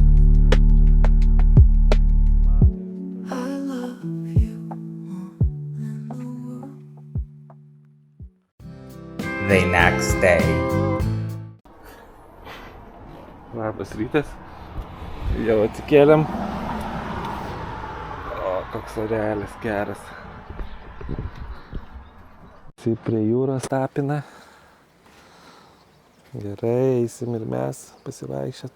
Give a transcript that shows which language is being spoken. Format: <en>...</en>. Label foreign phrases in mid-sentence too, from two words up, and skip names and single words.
<en>I love you more than the world. The next day.</en> <lt>Labas rytas. Jau atsikėlėm. O, koks orelis geras. Tai prie jūros tapina. Gerai, eisim ir mes pasivaikščiot.</lt>